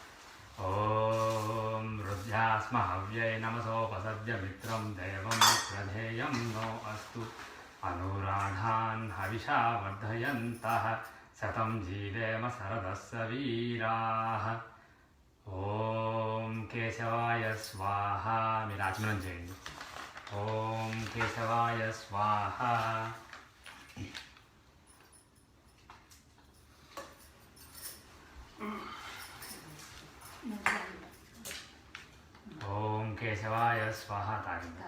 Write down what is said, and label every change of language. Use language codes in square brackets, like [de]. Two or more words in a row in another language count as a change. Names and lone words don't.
[sa] ओम रुद्रास्महव्यै नमसोपसर्य मित्रं देवं मित्रधेयं नो अस्तु। अनुराधान् हविषा वर्धयन्तः शतं जीवेम शरदस्य वीराः। ओम केशवाय स्वाहा। [te] మీరు ఆచమనం చేయండి. [sa] ఓం కేశవాయ స్వాహ. ఓం కేశవాయ స్వాహ. తాగింది.